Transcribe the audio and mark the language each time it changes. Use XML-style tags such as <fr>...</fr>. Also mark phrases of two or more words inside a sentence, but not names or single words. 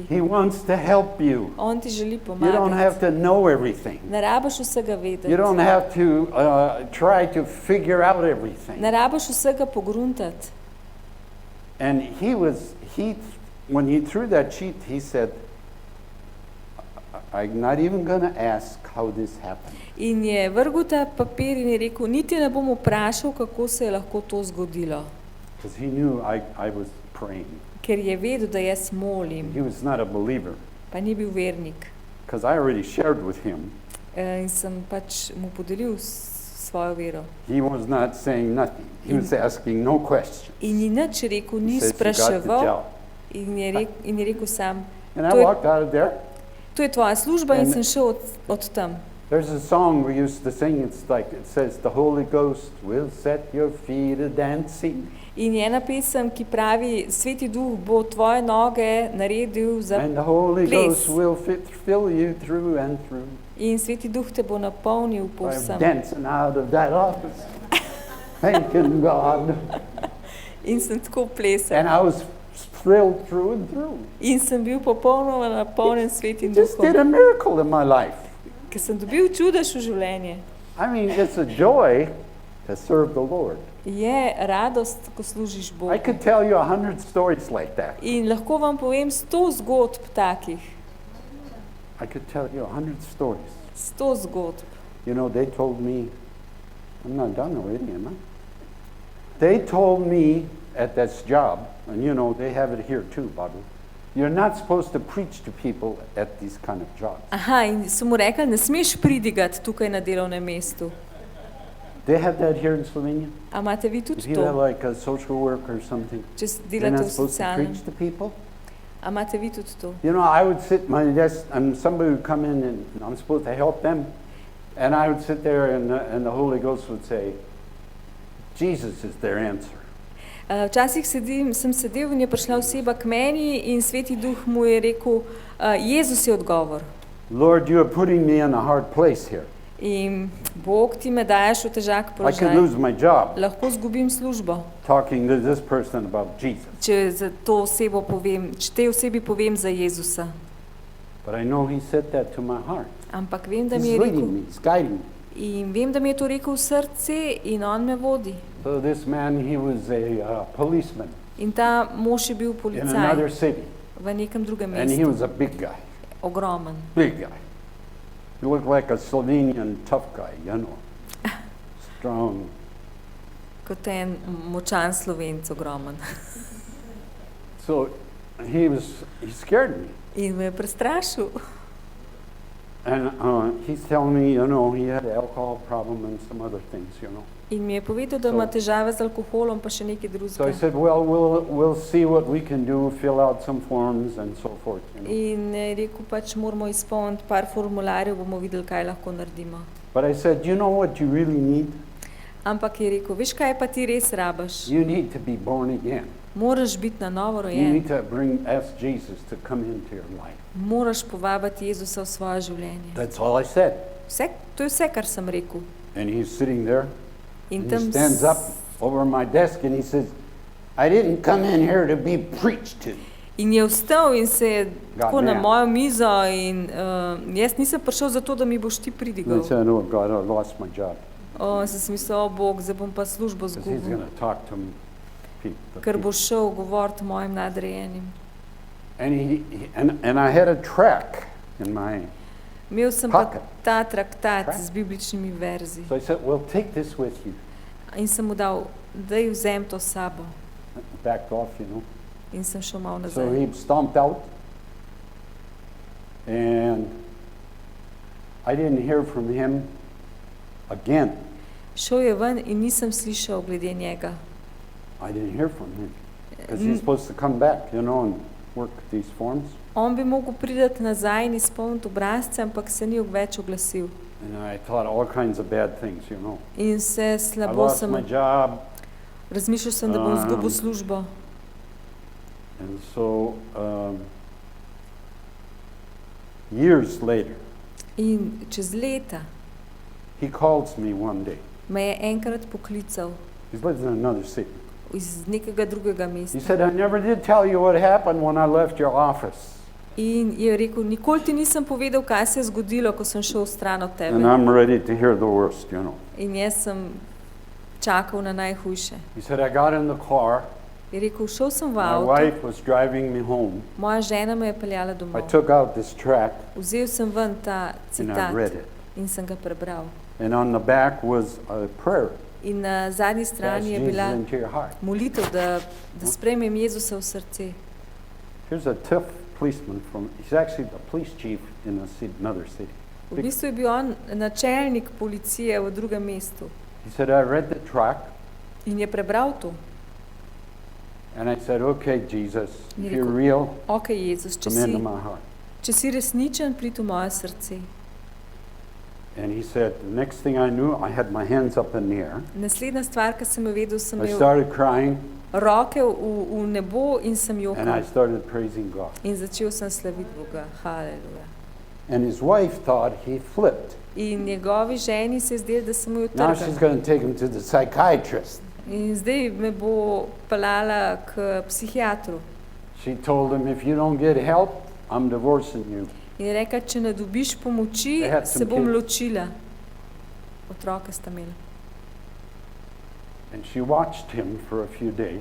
<en>He wants to help you.</en> <sl>On ti želi</sl> <en>You don't have</en> <sl>pomagati.</sl> <en>to know everything.</en> <sl>Ne rabiš vsega vedeti.</sl> <en>You don't have to try to figure out everything.</en> <sl>Ne rabiš vsega pogruntati.</sl> <en>And when he threw that sheet, he said, I'm not even going to ask how this happened.</en> <sl>In je vrgel ta papir in je rekel, niti ne bom vprašal, kako se je lahko to zgodilo.</sl> <en>Because he knew I was praying.</en> <sl>Ker je vedel, da jaz molim,</sl> <en>He was not a believer.</en> <sl>pa ni bil vernik.</sl> <en>Because I already shared with him.</en> <sl>In sem pač mu podelil svojo vero.</sl> <en>He was not saying nothing. He was asking no questions.</en> <sl>In ni nič rekel, ni</sl> <en>He says, "You got the</en> <sl>spraševal</sl> <en>job."</en> <sl>in je rekel sam,</sl> <en>And I</en> <sl>To je-</sl> <en>walked out of there.</en> <sl>to je tvoja služba in</sl> <en>And-</en> <sl>sem šel od tam.</sl> <en>There's a song we used to sing. It says, the Holy Ghost will set your feet a-dancing.</en> <sl>In je ena pesem, ki pravi, Sveti Duh bo tvoje noge naredil za</sl> <en>And the Holy</en> <sl>ples.</sl> <en>Ghost will fill you through and through.</en> <sl>In Sveti Duh te bo napolnil</sl> <en>I'm</en> <sl>povsem.</sl> <en>dancing out of that office, thanking God.</en> <sl>In sem tako plesal.</sl> <en>And I was thrilled through and through.</en> <sl>In sem bil popolnoma napolnjen Svetim</sl> <en>Just did a</en> <sl>Duhom,</sl> <en>miracle in my life.</en> <sl>ker sem dobil čudež v življenje.</sl> <en>I mean, it's a joy to serve the Lord.</en> <sl>Je radost, ko služiš</sl> <en>I</en> <sl>Bogu.</sl> <en>could tell you 100 stories like that.</en> <sl>In lahko vam povem 100 zgodb takih.</sl> <en>I could tell you 100 stories.</en> <sl>100 zgodb.</sl> <en>You know, they told me, I'm not done already, am I? They told me at this job, and you know, they have it here too, Babu, you're not supposed to preach to people at these kind of jobs.</en> <sl>Aha, in so mu rekli, ne smeš pridigati tukaj na delovnem mestu.</sl> <en>They have that here in Slovenia.</en> <sl>A imate vi</sl> <en>If</en> <sl>tudi</sl> <en>you have</en> <sl>to,</sl> <en>like a social work or something,</en> <sl>če</sl> <en>you're</en> <sl>delate</sl> <en>not</en> <sl>v</sl> <en>supposed to</en> <sl>socialnem?</sl> <en>preach to people.</en> <sl>A imate vi tudi to?</sl> <en>You know, I would sit at my desk, and somebody would come in, and I'm supposed to help them, and I would sit there, and the Holy Ghost would say, Jesus is their answer.</en> <sl>Včasih sem sedel in je prišla oseba k meni in Sveti Duh mu je rekel, Jezus je odgovor.</sl> <en>Lord, you are putting me in a hard place here.</en> <sl>In Bog, ti me daješ v težak</sl> <en>I could</en> <sl>položaj.</sl> <en>lose my job</en> <sl>Lahko zgubim službo,</sl> <en>talking to this person about Jesus.</en> <sl>če za to osebo povem, če tej osebi povem za Jezusa.</sl> <en>But I know he said that to my heart.</en> <sl>Ampak vem, da</sl> <en>He's</en> <sl>mi je</sl> <en>leading</en> <sl>rekel,</sl> <en>me, he's guiding me.</en> <sl>in vem, da mi je to rekel v srce in on me vodi.</sl> <en>So this man, he was a policeman</en> <sl>In ta mož je bil</sl> <en>in another</en> <sl>policaj</sl> <en>city,</en> <sl>v nekem drugem</sl> <en>and he</en> <sl>mestu.</sl> <en>was a big guy,</en> <sl>Ogromen.</sl> <en>big guy. He looked like a Slovenian tough guy, you know, strong.</en> <sl>Kot en močan Slovenc, ogromen.</sl> <en>So he scared me.</en> <sl>In me je prestrašil.</sl> <en>And he's telling me, you know, he had an alcohol problem and some other things, you know.</en> <sl>In mi je povedal, da ima težave z alkoholom, pa še nekaj</sl> <en>So I</en> <sl>drugega.</sl> <en>said, well, we'll see what we can do, fill out some forms and so forth, you know.</en> <sl>In je rekel, pač moramo izpolniti par formularjev, bomo videli, kaj lahko naredimo.</sl> <en>But I said, you know what you really need?</en> <sl>Ampak je rekel, veš kaj pa ti res rabaš?</sl> <en>You need to be born again.</en> <sl>Moraš biti na novo</sl> <en>You</en> <sl>rojen.</sl> <en>need to ask Jesus to come into your life.</en> <sl>Moraš povabiti Jezusa v svoje življenje.</sl> <en>That's all I said.</en> <sl>To je vse, kar sem rekel.</sl> <en>And he's sitting there,</en> <sl>In</sl> <en>and</en> <sl>tam</sl> <en>he stands up over my desk and he says, I didn't come in here to be preached to.</en> <sl>In je vstal in se je tako na</sl> <en>mad.</en> <sl>mojo mizo in jaz nisem prišel zato, da mi boš ti</sl> <en>And I</en> <sl>pridigal.</sl> <en>said, oh God, I lost my job.</en> <sl>Sem si mislil, o Bog, zdaj bom pa službo</sl> <en>Because he's</en> <sl>zgubil,</sl> <en>going to talk to me.</en> <sl>ker bo šel govoriti mojim nadrejenim.</sl> <en>And I had a track in my,</en> <sl>Imel sem pa</sl> <en>Pocket.</en> <sl>ta traktat</sl> <en>Tract.</en> <sl>z bibličnimi verzi.</sl> <en>so I said, well, take this with you.</en> <sl>In sem mu dal, daj vzem to s sabo.</sl> <en>Backed off,</en> <sl>In sem šel malo</sl> <en>So</en> <sl>nazaj.</sl> <en>he stomped out. And I didn't hear from him again.</en> <sl>Šel je ven in nisem slišal glede njega.</sl> <en>I didn't hear from him. Because he's supposed to come back, and work these forms.</en> <sl>On bi mogel priti nazaj in izpolniti obrazce, ampak se ni več oglasil.</sl> <en>And I thought all kinds of bad things,</en> <sl>In vse</sl> <en>I</en> <sl>slabo</sl> <en>lost</en> <sl>sem,</sl> <en>my job.</en> <sl>razmišljal sem, da bom izgubil službo.</sl> <en>And so, years later,</en> <sl>In čez leta</sl> <en>he calls me one day.</en> <sl>me je enkrat poklical</sl> <en>He lives in another city.</en> <sl>iz nekega drugega</sl> <en>He</en> <sl>mesta.</sl> <en>said, I never did tell you what happened when I left your office.</en> <sl>In je rekel, nikoli ti nisem povedal, kaj se je zgodilo, ko sem šel stran od tebe.</sl> <en>And I'm ready to hear the worst,</en> <sl>In jaz sem čakal na najhujše.</sl> <en>He said, I got in the car.</en> <sl>Je rekel, šel sem v</sl> <en>My</en> <sl>avto,</sl> <en>wife was driving me home.</en> <sl>moja žena me je peljala</sl> <en>I</en> <sl>domov.</sl> <en>took out this tract</en> <sl>Vzel sem ven ta</sl> <en>and I</en> <sl>citat</sl> <en>read it.</en> <sl>in sem ga prebral.</sl> <en>And on the back was a prayer.</en> <sl>In na zadnji</sl> <en>Ask</en> <sl>strani je</sl> <en>Jesus</en> <sl>bila</sl> <en>into your heart.</en> <sl>molitev, da sprejmem Jezusa v srce.</sl> <en>Here's a tough policeman he's actually the police chief in another city.</en> <sl>V bistvu je bil on načelnik policije v drugem mestu.</sl> <en>He said, I read the tract.</en> <sl>In je prebral to.</sl> <en>And I said, okay, Jesus,</en> <sl>In</sl> <en>if</en> <sl>je</sl> <en>you're</en> <sl>rekel,</sl> <en>real,</en> <sl>ok, Jezus,</sl> <en>come into my heart.</en> <sl>če si resničen, pridi v moje srce.</sl> <en>And he said, the next thing I knew, I had my hands up in the air.</en> <sl>Naslednja stvar, ki sem jo vedel, sem</sl> <en>I</en> <sl>imel</sl> <en>started crying</en> <sl>roke v nebo in sem</sl> <en>and I</en> <sl>jokal.</sl> <en>started praising God.</en> <sl>In začel sem slaviti Boga. Haleluja.</sl> <en>And his wife thought he flipped.</en> <sl>In njegovi ženi se je zdelo, da sem jo</sl> <en>Now she's</en> <sl>utrgal.</sl> <en>going to take him to the psychiatrist.</en> <sl>In zdaj me bo peljala k psihiatru.</sl> <en>She told him, if you don't get help, I'm divorcing you.</en> <sl>In je rekla, če ne dobiš pomoči,</sl> <en>They had</en> <sl>se</sl> <en>some</en> <sl>bom</sl> <en>kids.</en> <sl>ločila. Otroke sta imela.</sl> <en>And she watched him for a few days.</en>